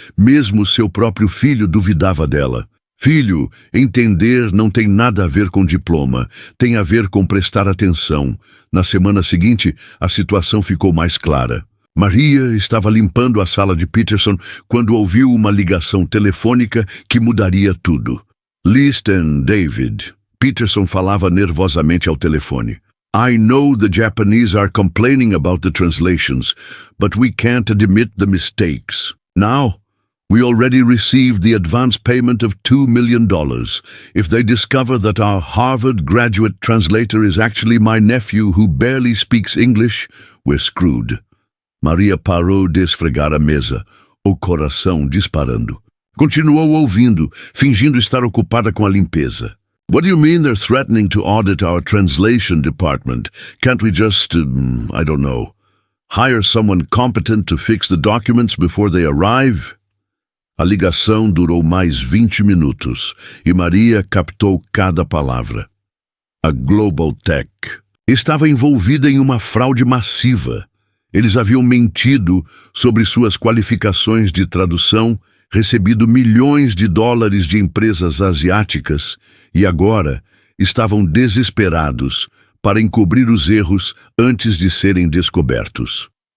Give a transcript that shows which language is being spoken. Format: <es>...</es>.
<pt>Mesmo seu próprio filho duvidava dela. Filho, entender não tem nada a ver com diploma, tem a ver com prestar atenção. Na semana seguinte, a situação ficou mais clara. Maria estava limpando a sala de Peterson quando ouviu uma ligação telefônica que mudaria tudo.</pt> <en>Listen,</en> <pt>David. Peterson falava nervosamente ao telefone.</pt> <en>I know the Japanese are complaining about the translations, but we can't admit the mistakes. Now, we already received the advance payment of $2 million. If they discover that our Harvard graduate translator is actually my nephew who barely speaks English, we're screwed.</en> <pt>Maria parou de esfregar a mesa, o coração disparando. Continuou ouvindo, fingindo estar ocupada com a limpeza. What do you mean they're threatening to audit our translation department? Can't we just, I don't know, hire someone competent to fix the documents before they arrive? A ligação durou mais 20 minutos e Maria captou cada palavra. A Global Tech estava envolvida em uma fraude massiva. Eles haviam mentido sobre suas qualificações de tradução, recebido milhões de dólares de empresas asiáticas e agora estavam desesperados para encobrir os erros antes de serem descobertos.</pt>